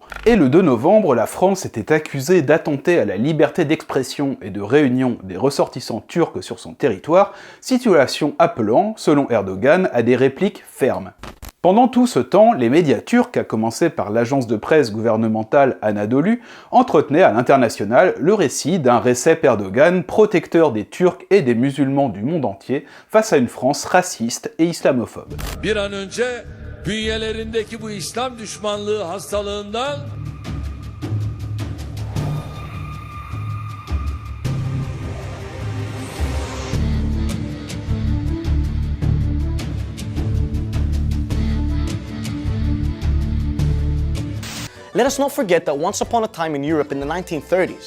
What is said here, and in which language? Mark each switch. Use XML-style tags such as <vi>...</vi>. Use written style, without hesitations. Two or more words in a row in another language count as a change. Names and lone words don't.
<fr>Et le 2 novembre, la France était accusée d'attenter à la liberté d'expression et de réunion des ressortissants turcs sur son territoire, situation appelant, selon Erdogan, à des répliques fermes. Pendant tout ce temps, les médias turcs, à commencer par l'agence de presse gouvernementale Anadolu, entretenaient à l'international le récit d'un Recep Erdogan protecteur des Turcs et des musulmans du monde entier face à une France raciste et islamophobe.</fr> <tr>Bir an önce bünyelerindeki bu İslam düşmanlığı hastalığından</tr> <en>Let us not forget that once upon a time in Europe in the 1930s,</en>